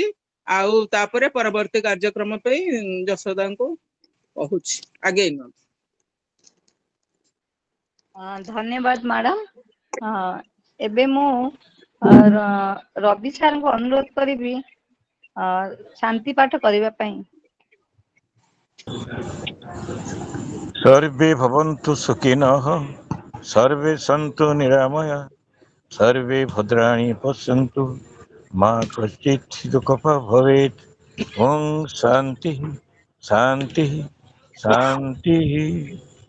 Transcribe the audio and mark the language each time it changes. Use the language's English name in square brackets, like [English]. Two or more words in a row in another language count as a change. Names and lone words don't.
[Odia] ଆଉ ତାପରେ ପରବର୍ତ୍ତୀ କାର୍ଯ୍ୟକ୍ରମ ପାଇଁ ଯଶୋଦାଙ୍କୁ କହୁଛି ଆଗେଇ ନିଅନ୍ତୁ। ଧନ୍ୟବାଦ ମ୍ୟାଡାମ। ଏବେ ମୁଁ ରବି ସାରଙ୍କୁ ଅନୁରୋଧ କରିବି ଶାନ୍ତି ପାଠ କରିବା ପାଇଁ। [Sanskrit] सर्वे भवन्तु सुखिनः सर्वे सन्तु निरामया सर्वे भद्राणि पश्यन्तु मा कश्चित् दुःखभाग् भवेत्। ॐ शान्तिः शान्तिः शान्तिः।